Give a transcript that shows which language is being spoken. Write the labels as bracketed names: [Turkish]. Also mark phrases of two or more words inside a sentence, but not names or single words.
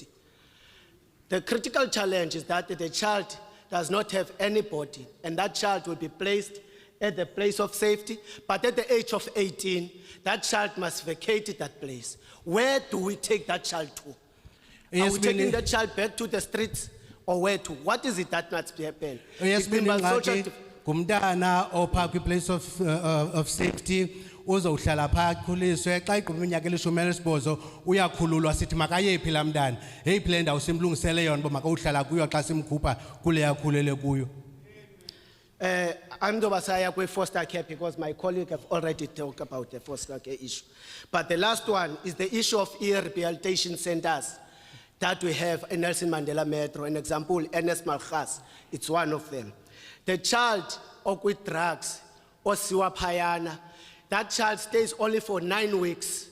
[English] The critical challenge is that the child does not have anybody, and that child will be placed at the place of safety, but at the age of 18, that child must vacate that place. Where do we take that child to? Are we taking that child back to the streets or where to? What is it that must be happening? [Xhosa] Kumntana opha kwi- [English] place of safety [Xhosa] uzohlala pha akhuliswe xa igqiba iminyaka eli-18 uyakhululwa sithi makayephi laa mntana yeyiphi le ndawo simlungisele yona uba makawuhlala kuyo xa simkhupha kule akhulele kuyo. [English] I'm Dobasaya with foster care because my colleague have already talked about the foster care issue. But the last one is the issue of rehabilitation centers that we have in Nelson Mandela Metro. An example, NS Malchas, it's one of them. The child with drugs or siwa payana, that child stays only for 9 weeks.